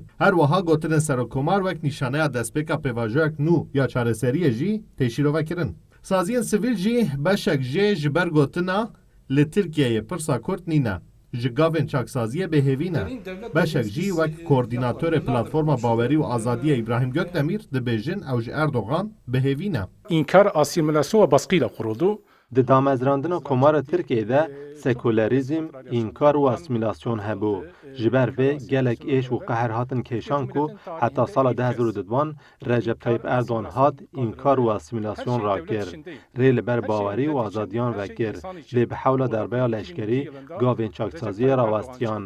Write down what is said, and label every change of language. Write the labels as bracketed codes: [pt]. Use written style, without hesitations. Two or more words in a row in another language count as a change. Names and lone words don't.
[ku] Her wiha gotinên Serokkomar wek nîşaneya destpêka pêvajoyek nû ya çareseriyê jî tê şîrovekirin. Saziyên sivîl jî beşek jê ji ber gotina li Tirkiyeyê pirsa Kurd nîne. Ji gavên çaksaziyê bêhêvî ne. Beşek jî wek koordînatorê Platforma Bawerî û Azadiyê İbrahim Gökdemîr dibêjin ew ji Erdoğan bêhêvî ne. [tr] İnkar asimilasyon ve baskıyla kuruldu. [ku] Di damezrandina Komara Tirkiyeyê sekülerizm, înkar û asimilasyon hebû. Ji ber vê gelek êş û qeher hatin kêşan ku heta sala 2022 Recep Tayyip Erdoğan hat înkar û asimilasyon rakir. Rê li ber bawerî û azadiyan vekir. Lê bi hewla derbeya leşkerî gavên çaksaziyê rawestiyan.